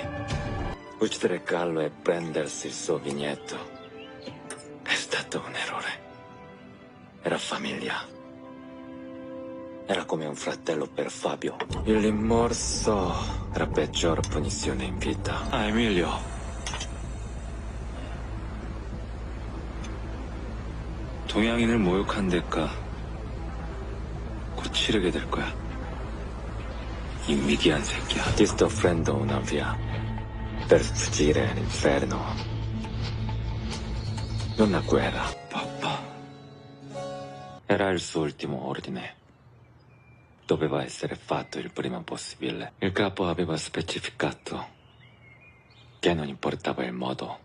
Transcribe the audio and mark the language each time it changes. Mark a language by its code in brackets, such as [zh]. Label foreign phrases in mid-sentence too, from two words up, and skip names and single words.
[it] Uccidere Carlo e prendersi il suo vigneto è stato un errore. Era famiglia. Era come un fratello per Fabio. Il rimorso era peggior punizione in vita. Ah, Emilio. [ko] 동양인을 모욕한 대가 곧 치르게 될 거야. 이 미개한 새끼야. [it] Ti sto offrendo una via per sfuggire all'inferno. Non la guerra. Papà. Era il suo ultimo ordine. Doveva essere fatto il prima possibile. Il capo aveva specificato che non importava il modo.